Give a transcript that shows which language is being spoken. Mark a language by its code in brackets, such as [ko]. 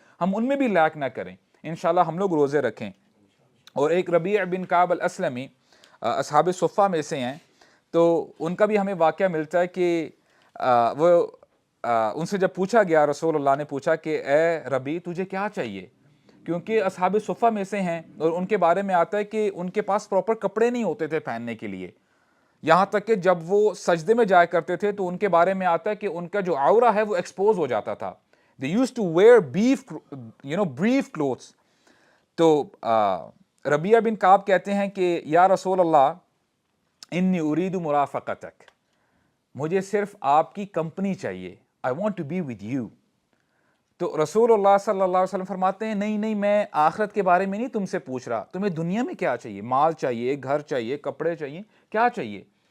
[ur] ہم ان میں بھی لیک نہ کریں. انشاءاللہ ہم لوگ روزے رکھیں. اور ایک ربیع بن کعب الاسلمی اصحاب صفہ میں سے ہیں, تو ان کا بھی ہمیں واقعہ ملتا ہے کہ وہ ان سے جب پوچھا گیا, رسول اللہ نے پوچھا کہ اے ربی تجھے کیا چاہیے, کیونکہ اصحاب صفہ میں سے ہیں اور ان کے بارے میں آتا ہے کہ ان کے پاس پراپر کپڑے نہیں ہوتے تھے پہننے کے لیے, یہاں تک کہ جب وہ سجدے میں جایا کرتے تھے تو ان کے بارے میں آتا ہے کہ ان کا جو عورہ ہے وہ ایکسپوز ہو جاتا تھا. [en] they used to wear brief clothes. [ur] تو ربیہ بن کعب کہتے ہیں کہ یا رسول اللہ [ar] انی ارید مرافقتک, [ur] مجھے صرف آپ کی کمپنی چاہیے, [en] I want to be with you. [ur] تو رسول اللہ صلی اللہ علیہ وسلم فرماتے ہیں نہیں میں آخرت کے بارے میں نہیں تم سے پوچھ رہا, تمہیں دنیا میں کیا چاہیے, مال چاہیے, گھر چاہیے, کپڑے چاہیے, کیا چاہیے.